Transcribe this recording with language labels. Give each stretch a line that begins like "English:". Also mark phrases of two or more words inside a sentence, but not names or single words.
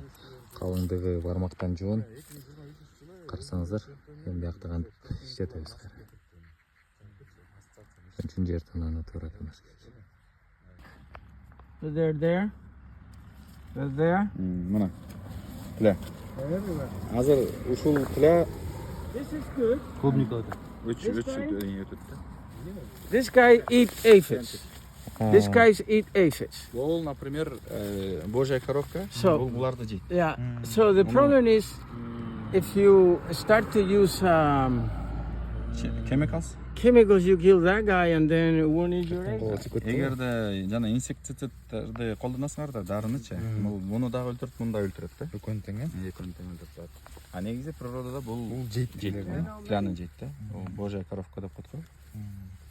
Kyrgyz: Калыңдыгы бармактан жоон. Карасаңыздар, эми биякта кантип иштетебиз. Үчүнчү жер тонана туура эмес.
English: There.
Kyrgyz: Мына. Тиле. Азыр ушул тиле
English: This is good.
Russian: клубника
English: This guy eat aphids. This guys eat aphids.
Kyrgyz: Ол,
Russian: например, божья коровка,
English: So-
Kyrgyz: буларды жейт.
English: Yeah. So the problem is, if you start to use Chemicals? chemicals, you kill that guy, and then it won't eat your eggs.
Kyrgyz: Эгерде жана инсектицидтерди колдоносуңар да, дарынычы, муну дагы өлтүрөт, муну да өлтүрөт да. Экөөнү тең, экөөнү тең өлтүрөт. А негизи природада бул жейт, тиланы жейт да. Бул
Russian: божья коровка
Kyrgyz: деп коет го.